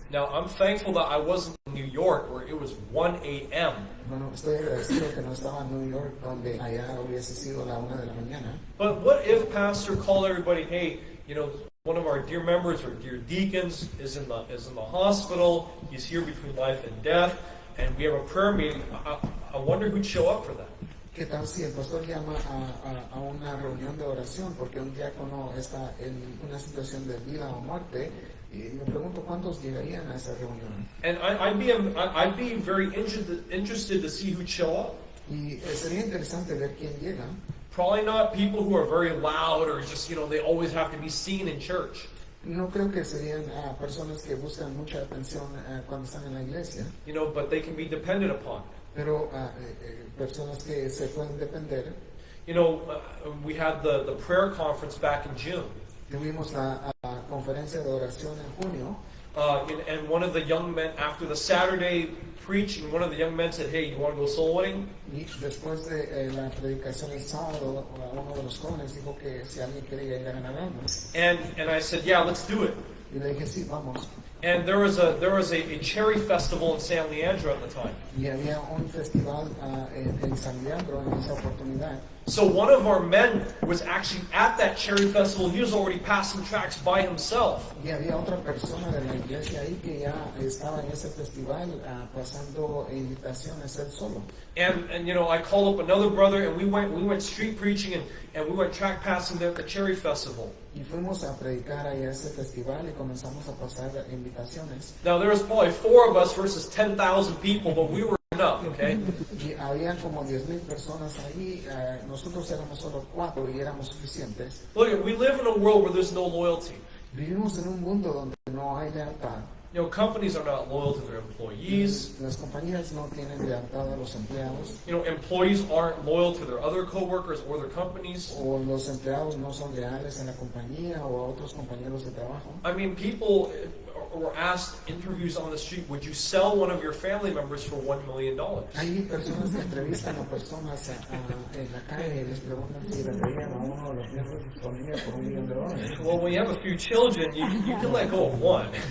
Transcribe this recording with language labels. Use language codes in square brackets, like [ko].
[en] Now, I'm thankful that I wasn't in New York where it was 1 a.m. [es] Bueno, estoy agradecido que no estaba en New York, donde allá hubiese sido la 1 de la mañana. [en] But what if pastor called everybody, hey, you know, one of our dear members or dear deacons is in the hospital, he's here between life and death, and we have a prayer meeting. I wonder who'd show up for that. [es] ¿Qué tal si el pastor llama a una reunión de oración porque un diácono está en una situación de vida o muerte? Y me pregunto cuántos llegarían a esa reunión. [en] And I'd be very interested to see who'd show up. [es] Y sería interesante ver quién llega. [en] Probably not people who are very loud or just, you know, they always have to be seen in church. [es] No creo que serían personas que buscan mucha atención cuando están en la iglesia, [en] You know, but they can be depended upon. [es] pero personas que se pueden depender. [en] You know, we had the prayer conference back in June. [es] Tuvimos la conferencia de oración en junio. [en] And one of the young men, after the Saturday preaching, one of the young men said, hey, you want to go soul winning? [es] Y después de la predicación el sábado, uno de los jóvenes dijo que si alguien quería ir a ganar almas. [en] And I said, yeah, let's do it. [es] Y le dije, sí, vamos. [en] And there was a cherry festival in San Leandro at the time. [es] Y había un festival en San Leandro en esa oportunidad. [en] So one of our men was actually at that cherry festival. He was already passing tracts by himself. [es] Y había otra persona de la iglesia ahí que ya estaba en ese festival pasando invitaciones él solo. [en] And you know, I called up another brother, and we went street preaching, and we went track passing there at the cherry festival. [es] Y fuimos a predicar ahí a ese festival y comenzamos a pasar invitaciones. [en] Now there was probably 4 of us versus 10,000 people, but we were enough, okay? [es] Y había como 10,000 personas ahí, nosotros éramos solo 4 y éramos suficientes. [en] Look, we live in a world where there's no loyalty. [es] Vivimos en un mundo donde no hay lealtad. [en] You know, companies are not loyal to their employees. [es] Las compañías no tienen lealtad a los empleados, [en] You know, employees aren't loyal to their other coworkers or their companies. [es] o los empleados no son leales a la compañía o a otros compañeros de trabajo. [en] I mean, people were asked interviews on the street, would you sell one of your family members for $1 million? [es] Hay personas que entrevistan a personas en la calle y les preguntan si venderían a uno de los miembros de su familia por $1 millón. [en] Well, when you have a few children, you can let go of one.